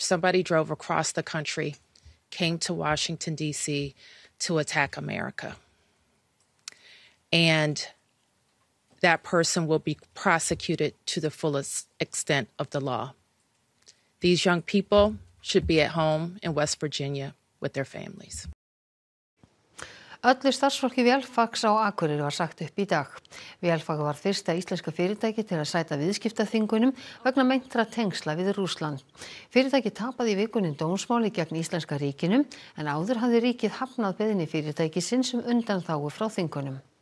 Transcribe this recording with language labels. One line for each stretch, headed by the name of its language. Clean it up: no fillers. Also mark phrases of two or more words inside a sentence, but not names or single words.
English: Somebody drove across the country, came to Washington, D.C. to attack America. And that person will be prosecuted to the fullest extent of the law. These young people should be at home in West Virginia with their families.
Icelandic: Öllu starfsfólki Vélfags á Akureyri var sagt upp í dag. Vélfag var fyrsta íslenska fyrirtæki til að sæta viðskiptaþvingunum vegna meintra tengsla við Rússland. Fyrirtæki tapaði í vikunni dómsmáli gegn íslenska ríkinu en áður hafði ríkið hafnað beiðni fyrirtækisins undanþágu frá þvingunum.